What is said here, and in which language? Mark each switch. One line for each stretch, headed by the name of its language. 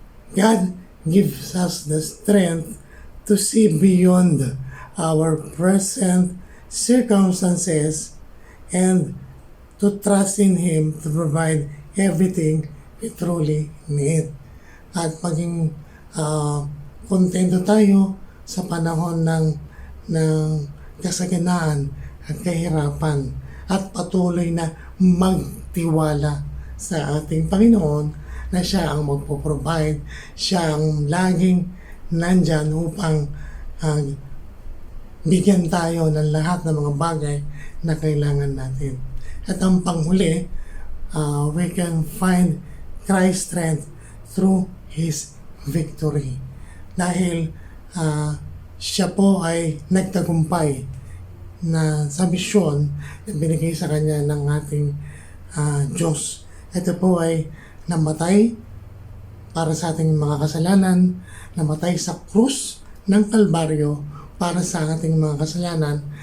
English: God gives us the strength to see beyond our present circumstances and to trust in Him to provide everything we truly need.
Filipino: At maging kontento tayo sa panahon ng kasaganaan at kahirapan, at patuloy na magtiwala sa ating Panginoon na siya ang magpo-provide, siya ang laging nandyan upang bigyan tayo ng lahat ng mga bagay na kailangan natin. At ang panghuli,
English: we can find Christ's strength through His victory.
Filipino: Dahil siya po ay nagtagumpay na sa misyon na binigay sa kanya ng ating Diyos. Ito po ay namatay para sa ating mga kasalanan, namatay sa krus ng Kalbaryo para sa ating mga kasalanan.